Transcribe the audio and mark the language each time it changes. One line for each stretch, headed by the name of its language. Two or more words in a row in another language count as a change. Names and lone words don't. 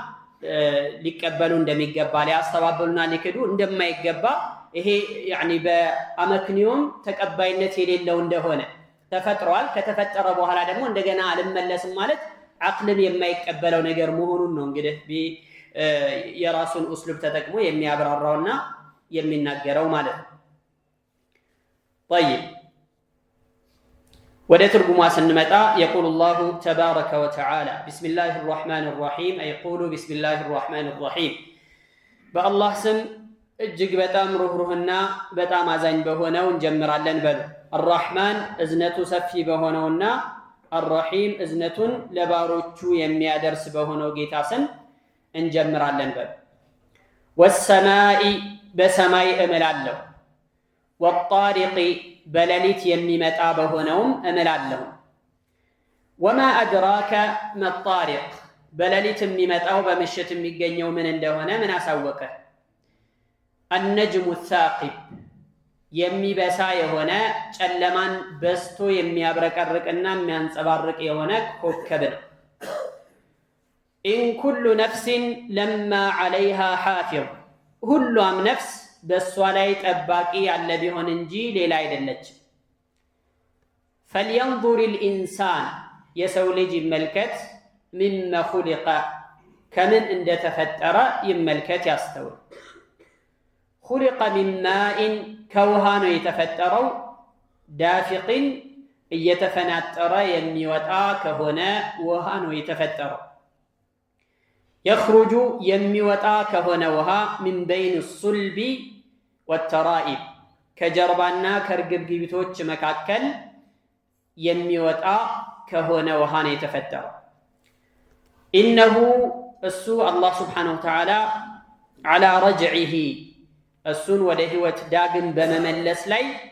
Amharic: ሊቀበሉ እንደሚገባ ሊያስተባበሉና ሊክዱ እንደማይገባ ይሄ ያኒ በአመክንዮም ተቀባይነት የሌለው እንደሆነ ተፈጥሯል። ከተፈጠረ በኋላ ደግሞ እንደገና አልመለስም ማለት አቅልን የማይቀበለው ነገር መሆኑን ነው እንግዲህ የራሱን ኡስሉብ ተጠቅሞ የሚያብራራውና የሚናገረው ማለት ነው።
Arabic: طيب
Amharic: ወደ ትርጉሟ ስንመጣ
Arabic: يقول الله تبارك وتعالى بسم الله الرحمن الرحيم أي يقول بسم الله الرحمن الرحيم
Amharic: በአላህ ስም እጅግ በጣም ሩህሩህና በጣም አዛኝ በሆነው እንጀምራለን በሉ። الرحمن እዝነቱ ሰፊ በሆነውና الرحيم እዝነቱን ለባሮቹ የሚያደርስ በሆነው ጌታ ስም እንጀምራለን በሉ። والسماء በሰማይ እምላለሁ፣ والطارق በሌሊት የሚመጣ በሆነውም እምላለሁ።
Arabic: وما أدراك ما الطارق
Amharic: በሌሊት የሚመጣው በምሽት የሚገኘው ምን እንደሆነ ምን አሳወቀ?
Arabic: النجم الثاقب
Amharic: የሚበሳ የሆነ ጨለማን በስቶ የሚያብረቀርቅና የሚያንጸባርቅ የሆነ ኮከብ ነው።
Arabic: إن كل نفس لما عليها حافظ
Amharic: ሁሉም ነፍስ በሷ ላይ ጠባቂ ያለ ቢሆን እንጂ ሌላ አይደለች።
Arabic: فلينظر الإنسان
Amharic: የሰው ልጅ ይመልከት
Arabic: مما خلق
Amharic: ከምን እንደተፈጠረ ይመልከት ያስተውል።
Arabic: خلق من ماء
Amharic: ከውሃ ነው የተፈጠረው። دافق እየተፈናጠረ የሚወጣ ከሆነ ውሃ ነው የተፈጠረው። يخرج የሚወጣ ከሆነ ውሃ
Arabic: من بين الصلب والترائب
Amharic: ከጀርባና ከርግብግቢቶች መካከል የሚወጣ ከሆነ ውሃ ነው የተፈጠረው። ኢነሁ እሱ አላህ
Arabic: سبحانه وتعالى على رجعه
Amharic: እሱን ወደ ህይወት ዳግም በመመለስ ላይ